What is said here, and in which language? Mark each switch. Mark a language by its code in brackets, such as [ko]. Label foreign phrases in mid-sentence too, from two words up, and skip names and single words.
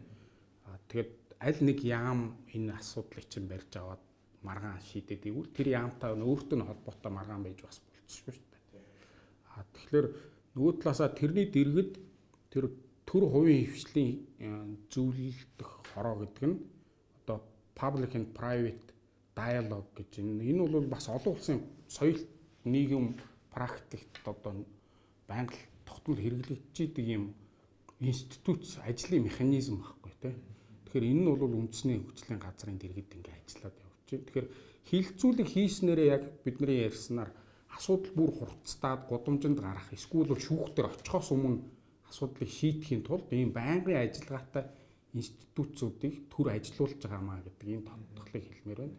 [mn] Тэгээд аль нэг яам энэ асуудлыг чинь барьж аваад маргаан шийдээд ивэл тэр яамтай өөртөө холбоотой маргаан байж бас болчихсон шүү дээ. Тэгэхээр нөгөө талаасаа тэрний дэргэд тэр төр хувийн хвшлийн зөвлөлдөх хороо гэдэг нь одоо [en] public and private dialogue [mn] гэж энэ бол бас олон улсын соёл нийгэм практикт одоо байнга тогтмол хэрэглэгдэж ийм институт ажлын механизм байхгүй тий. Тэгэхээр энэ нь бол үндэсний хөгжлийн газрын дэргэд ингээ ажиллаад явж байна. Тэгэхээр хилцүүлэг хийснээрээ яг бидний ярьснаар асуудал бүр хурцтаад гудамжинд гарах эсвэл шүүхтэр очихоос өмнө асуудлыг шийдэхийн тулд ийм байнгын ажиллагаатай институтуудыг төр ажилуулж байгаамаа гэдэг энэ тодтолыг хэлмээр байна.